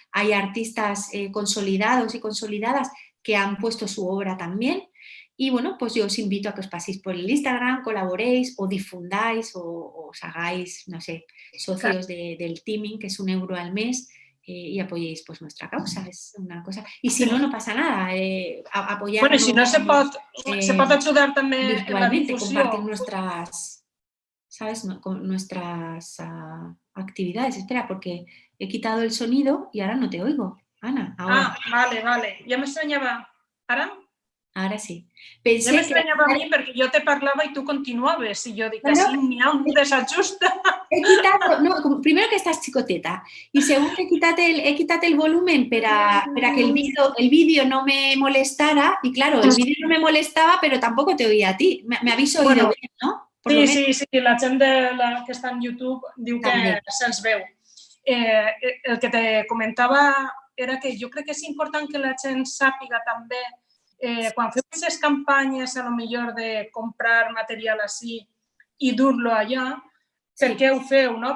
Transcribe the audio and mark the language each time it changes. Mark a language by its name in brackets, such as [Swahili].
[Spanish] Hay artistas consolidados y consolidadas que han puesto su obra también. Y bueno, pues yo os invito a que os paséis por el Instagram, colaboréis o difundáis o os hagáis, no sé, socios del teaming, que es 1 euro al mes, y apoyéis pues nuestra causa, es una cosa. Y si no, no pasa nada, apoyar. [Catalan] Bueno, i si no, se pot ajudar també en la [Spanish] virtualmente, [Catalan] difusió. [Spanish] compartir nuestras, ¿sabes?, con nuestras actividades. Espera, porque he quitado el sonido y ahora no te oigo, Ana. Ahora. [Catalan] Vale. Ja m'estranyava. Ara? [Spanish] Ahora sí. [Catalan] Ja m'estranyava a mi perquè jo te parlava i tu continuaves i jo dic, bueno, així n'hi ha un desajust. [Spanish] He quitado, no, primero que estás chicoteta y segundo he quitado el volumen para que el vídeo no me molestara, y claro, el vídeo no me molestaba, pero tampoco te oía a ti. Me habéis oído bien, ¿no? [Catalan] Sí, la gent que està en YouTube diu que se'ls veu. El que te comentava era que jo crec que és important que la gent sàpiga també, quan feu aquestes campanyes, a lo millor de comprar material així i dur-lo allà, per què ho feu, no?